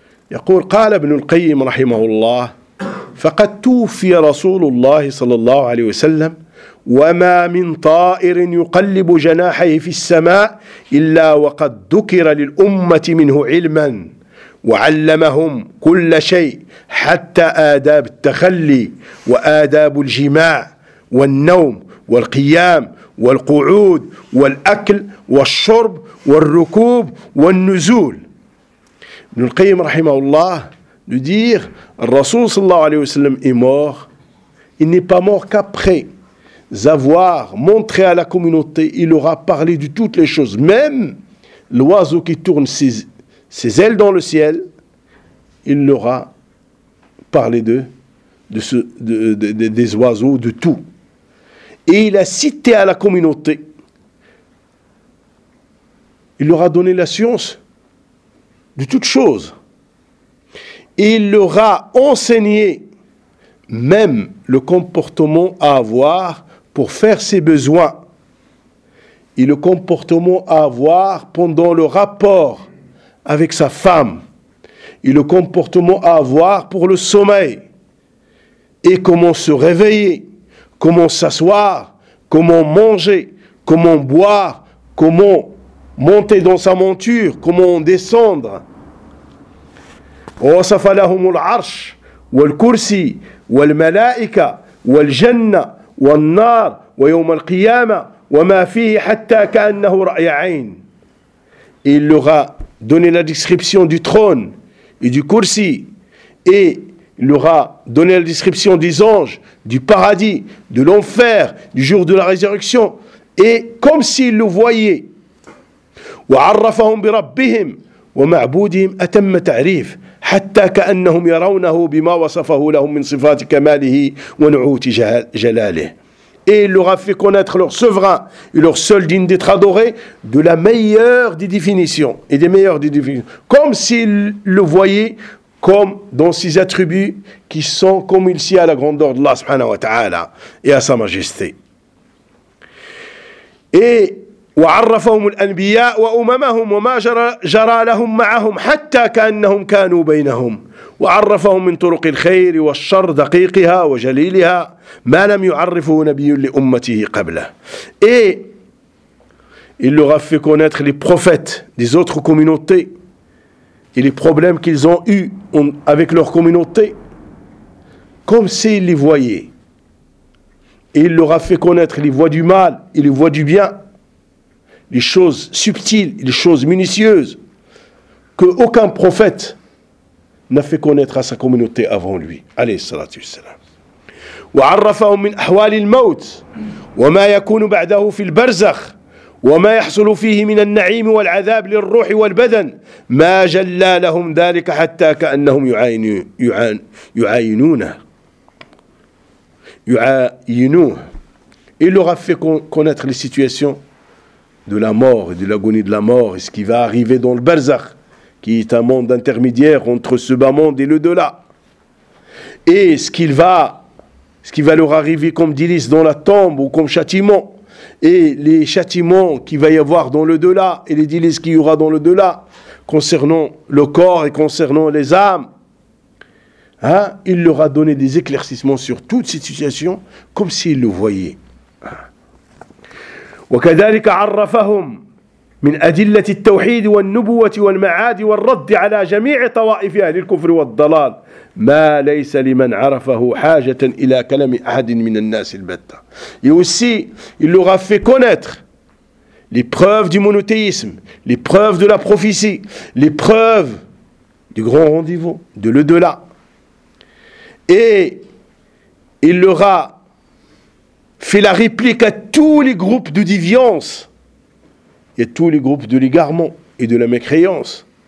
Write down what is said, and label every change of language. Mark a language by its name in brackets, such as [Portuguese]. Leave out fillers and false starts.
[Arabic] Yaqul qala ibn al-Qayyim rahimahullah faqad tufi rasulullah sallallahu alayhi wa sallam wa ma min ta'ir yuqallibu janahihi fi as-sama' illa wa qad dhukira lil ummati minhu 'ilman وعلمهم كل شيء حتى آداب التخلي وآداب الجماع والنوم والقيام والقعود والأكل والشرب والركوب والنزول. ابن القيم رحمه الله [French] nous dit, [Arabic] الرسول صلى الله عليه وسلم [French] est mort. Il n'est pas mort qu'après avoir montré à la communauté, il aura parlé de toutes les choses, même l'oiseau qui tourne ses ailes dans le ciel, il leur a parlé des oiseaux, de tout. Et il a cité à la communauté, il leur a donné la science de toutes choses. il leur a enseigné même le comportement à avoir pour faire ses besoins et le comportement à avoir pendant le rapport avec sa femme et le comportement à avoir pour le sommeil et comment se réveiller, comment s'asseoir, comment manger, comment boire, comment monter dans sa monture, comment descendre. [Arabic] وصف لهم العرش والكرسي والملائكة والجنة والنار ويوم القيامة وما فيه حتى كأنه رأي عين. [French] Il leur a donné la description du trône et du kursi et il leur a donné la description des anges, du paradis, de l'enfer, du jour de la résurrection et comme s'ils le voyaient. [Arabic] وعرفهم بربهم ومعبودهم أتم تعريف حتى كأنهم يرونه بما وصفه لهم من صفات كماله ونعوت جلاله. [French] Et il leur a fait connaître leur souverain et leur seul digne d'être adoré de la meilleure des définitions et des meilleures des définitions, comme s'il le voyait comme dans ses attributs qui sont comme il sied à la grandeur d'Allah subhanahu wa ta'ala et à sa majesté. [Arabic] Et وعرفهم الأنبياء وأممهم وما جرى لهم معهم حتى كأنهم كانوا بينهم وعرفهم من طرق الخير والشر دقيقها وجليلها ما لم يعرفه نبي لأمته قبله. [French] Et il leur a fait connaître les prophètes des autres communautés et les problèmes qu'ils ont eu avec leur communauté comme s'ils les voyaient. Et il leur a fait connaître les voies du mal et les voies du bien, les choses subtiles, les choses minutieuses, que aucun prophète n'a fait connaître à sa communauté avant lui. [Arabic] Alayhi salatu wassalam. وعرفهم من أحوال الموت وما يكون بعده في البرزخ وما يحصل فيه من النعيم والعذاب للروح والبدن ما جلى لهم ذلك حتى كأنهم يعاينونه. [French] Il leur a fait connaître les situations de la mort et de l'agonie de la mort et ce qui va arriver dans le barzakh qui est un monde intermédiaire entre ce bas monde et le delà et ce qui va leur arriver comme délice dans la tombe ou comme châtiment et les châtiments qui va y avoir dans le delà et les délices qu'il y aura dans le delà concernant le corps et concernant les âmes, hein, il leur a donné des éclaircissements sur toute cette situation comme s'il le voyait. [Arabic] وكذلك عرفهم من أدلة التوحيد والنبوة والمعاد والرد على جميع طوائف أهل الكفر والضلال ما ليس لمن عرفه حاجة إلى كلام أحد من الناس البتة. [French] Et aussi, il leur a fait connaître les preuves du monothéisme, les preuves de la prophétie, les preuves du grand rendez-vous, de l'au-delà. Et il leur a fait la réplique à tous les groupes de déviance et tous les groupes de l'égarement et de la mécréance.